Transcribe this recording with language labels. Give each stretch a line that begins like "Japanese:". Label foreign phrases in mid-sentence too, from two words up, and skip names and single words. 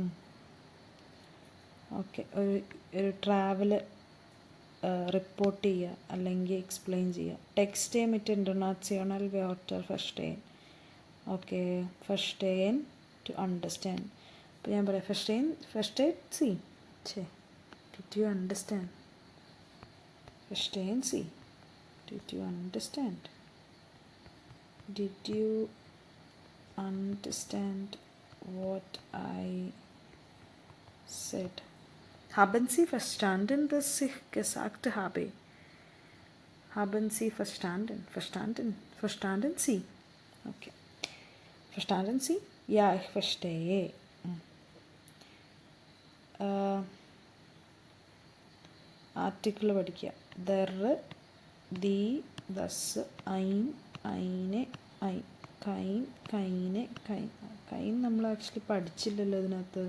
Malayalam: ഓക്കെ, ഒരു ട്രാവൽ റിപ്പോർട്ട് ചെയ്യുക അല്ലെങ്കിൽ എക്സ്പ്ലെയിൻ ചെയ്യുക.
German: Texte mit international Wörter verstehen.
English: okay, verstehen to understand.
Malayalam: അപ്പോൾ ഞാൻ പറയാം
German: verstehen Sie.
English: Did you understand?
German: Verstehen Sie?
English: Did you understand? Did you understand what I said?
German: Haben Sie verstanden, dass ich gesagt habe? Haben Sie verstanden? Verstanden Sie? Okay. Verstanden Sie? Ja, ich verstehe.
Malayalam: ആർട്ടിക്കിൾ പഠിക്കുക.
German: der, die, das, ein, eine, ein.
Malayalam: കൈൻ നമ്മൾ ആക്ച്വലി പഠിച്ചില്ലല്ലോ ഇതിനകത്ത്.